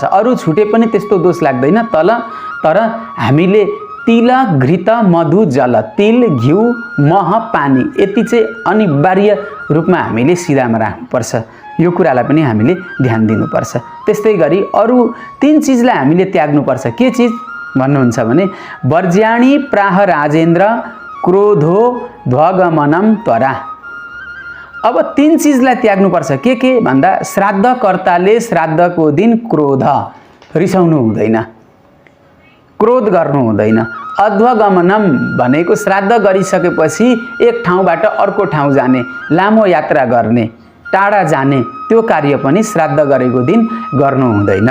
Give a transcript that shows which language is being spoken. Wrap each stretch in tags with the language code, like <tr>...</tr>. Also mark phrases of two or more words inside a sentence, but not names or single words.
<ne>अरू छुटे पनि त्यस्तो दोष लाग्दैन, तर हामीले</ne> <sa>तिल घृत मधु जल,</sa> <ne>तिल घिउ मह पानी यति चाहिँ अनिवार्य रूपमा हामीले सिधामा राख्नुपर्छ। यो कुरालाई पनि हामीले ध्यान दिनुपर्छ। त्यस्तै गरी अरू 3 चिजलाई हामीले त्याग्नुपर्छ। के चिज भन्नुहुन्छ भने</ne> <sa>वर्ज्याणि प्राह राजेन्द्र क्रोधो ध्वगमनम त्वरा।</sa> <ne>अब 3 चिजलाई त्याग्नुपर्छ। के भन्दा श्राद्धकर्ताले श्राद्धको दिन रिसाउनु हुँदैन, क्रोध गर्नु हुँदैन। अध्वगमनम भनेको श्राद्ध गरिसकेपछि एक ठाउँबाट अर्को ठाउँ जाने, लामो यात्रा गर्ने, टाढा जाने त्यो कार्य पनि श्राद्ध गरेको दिन गर्नु हुँदैन।</ne>